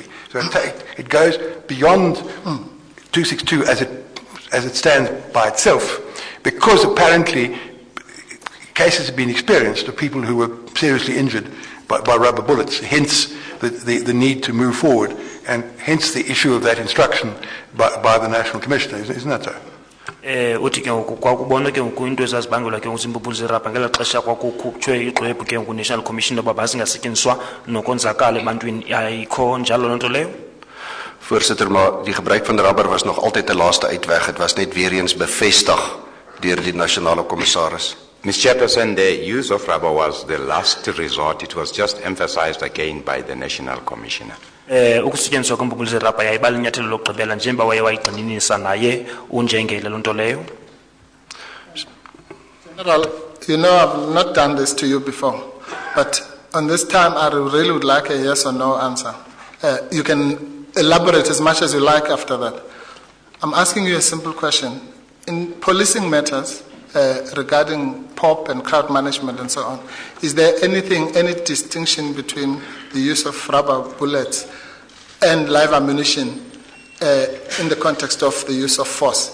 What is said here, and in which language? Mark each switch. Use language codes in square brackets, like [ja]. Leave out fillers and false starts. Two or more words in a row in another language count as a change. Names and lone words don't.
[en] So it goes beyond 262 as it stands by itself, because apparently cases have been experienced of people who were seriously injured by rubber bullets, hence the need to move forward, and hence the issue of that instruction by the National Commissioner. Isn't that so? [xh] Uthi ke kwakubona ke into ezazibangelwa ke ngizimbumbulu zerabha ngela xesha kwakukhutshwe ixwebhu ke ngu-National Commission oba bazingasetyenziswa nokonzakala ebantwini, ayikho njalo lonto leyo? [af] Voorsitter, maar die gebruik van rubber was nog altyd 'n laaste uitweg. Het was net weer eens bevestig deur die nasionale kommissaris. [en] Mr. Chairperson, the use of rubber was the last resort. It was just emphasized again by the National Commissioner. [xh] Ukusetyenziswa kwembumbulu zerabha yayiba linyathelo lokugqibela njengoba waye wayigxininisa naye unjengele lonto leyo. [en] General, you know I've not done this to you before, but on this time I really would like a yes or no answer. You can elaborate as much as you like after that. I'm asking you a simple question. In policing matters regarding POP and crowd management and so on, is there any distinction between the use of rubber bullets and live ammunition in the context of the use of force?